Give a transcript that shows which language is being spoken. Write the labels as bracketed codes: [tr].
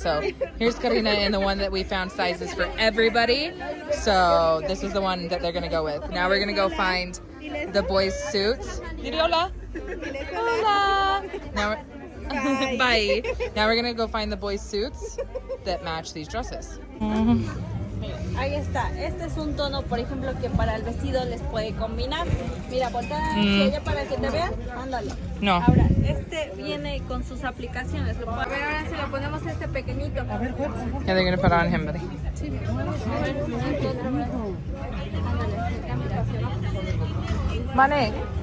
[en] So here's Karina in the one that we found sizes for everybody. So this is the one that they're gonna go with. Now we're gonna go find the boys' suits. [es] Hola. Hola. [en] Now we're, bye. Now we're gonna go find the boys' suits that match these dresses. [es] Ahí está. Este es un tono, por ejemplo, que para el vestido les puede combinar. Mira, voltea hacia allá para que te vean. Ándale. No. Ahora, este viene con sus aplicaciones. A ver, ahora si lo ponemos este pequeñito. A ver, [en] Yeah, they're gonna put on him, buddy. Mane.